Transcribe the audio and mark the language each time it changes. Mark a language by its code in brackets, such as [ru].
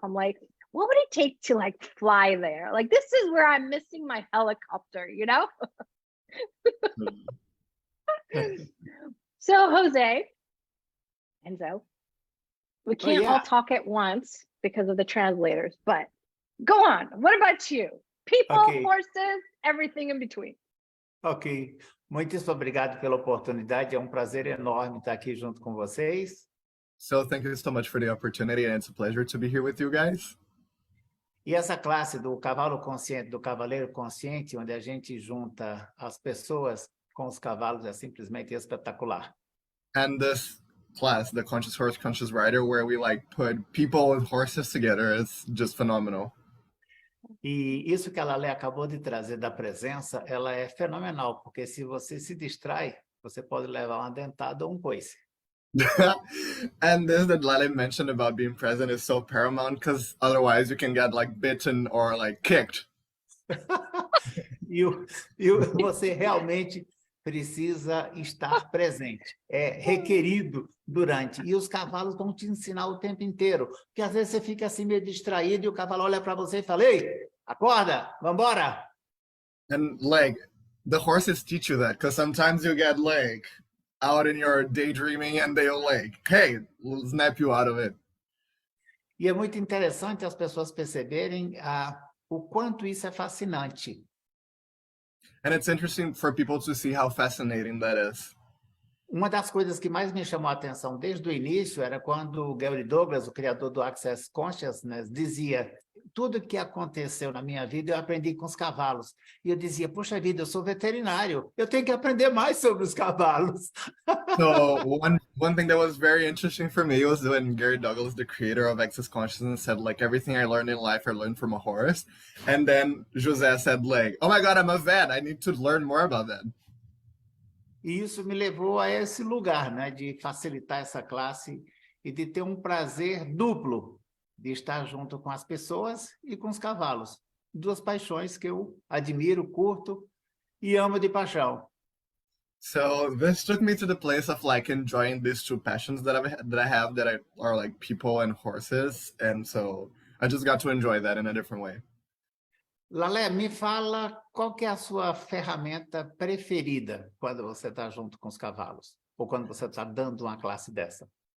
[en] I'm like, what would it take to like fly there? Like, this is where I'm missing my helicopter, So Jose, Enzo, we can't all talk at once because of the translators, but go on. What about you? People, horses, everything in between. Ok. [pt] Muitíssimo obrigado pela oportunidade. É prazer enorme estar aqui junto com vocês. [en] So thank you so much for the opportunity, and it's a pleasure to be here with you guys. [pt] E essa classe do cavalo consciente, do cavaleiro consciente, onde a gente junta as pessoas com os cavalos, é simplesmente espetacular. [en] And this class, the Conscious Horse, Conscious Rider, where we like put people and horses together, is just phenomenal. [pt] E isso que a Laleh acabou de trazer da presença, ela é fenomenal, porque se você se distrai, você pode levar uma dentada ou coice. [en] And this that Laleh mentioned about being present is so paramount, because otherwise you can get like bitten or like kicked. [pt] e você realmente precisa estar presente, é requerido durante, e os cavalos vão te ensinar o tempo inteiro, porque às vezes você fica assim meio distraído e o cavalo olha para você e fala, ei, acorda, vambora. [en] And like, the horses teach you that, because sometimes you get like out in your daydreaming and they'll like, hey, we'll snap you out of it. [pt] E é muito interessante as pessoas perceberem o quanto isso é fascinante. [en] And it's interesting for people to see how fascinating that is. [pt] Uma das coisas que mais me chamou a atenção desde o início era quando o Gary Douglas, o criador do Access Consciousness, dizia, tudo que aconteceu na minha vida eu aprendi com os cavalos. E eu dizia, poxa vida, eu sou veterinário, eu tenho que aprender mais sobre os cavalos. [en] So one thing that was very interesting for me was when Gary Douglas, the creator of Access Consciousness, said like, everything I learned in life I learned from a horse. And then José said like, oh my God, I'm a vet, I need to learn more about that. [pt] E isso me levou a esse lugar, né, de facilitar essa classe e de ter prazer duplo de estar junto com as pessoas e com os cavalos. Duas paixões que eu admiro, curto e amo de paixão. [en] So this took me to the place of like enjoying these two passions that I are like people and horses, and so I just got to enjoy that in a different way. [pt] Laleh, me fala qual que é a sua ferramenta preferida quando você está junto com os cavalos ou quando você está dando uma classe dessa?